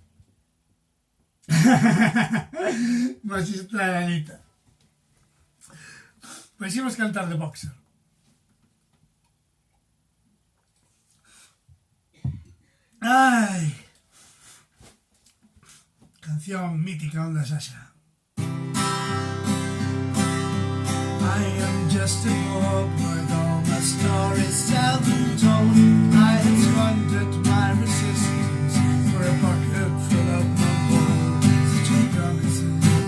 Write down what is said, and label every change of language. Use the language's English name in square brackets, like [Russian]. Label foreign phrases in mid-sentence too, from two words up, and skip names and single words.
[Spanish] Magistral Anita. Pues íbamos a cantar The Boxer. Ay. Canción mítica, Onda Sasha. [English] I am just a poor boy, though my story's seldom told. I have squandered my resistance for a pocket full of my bones, two promises.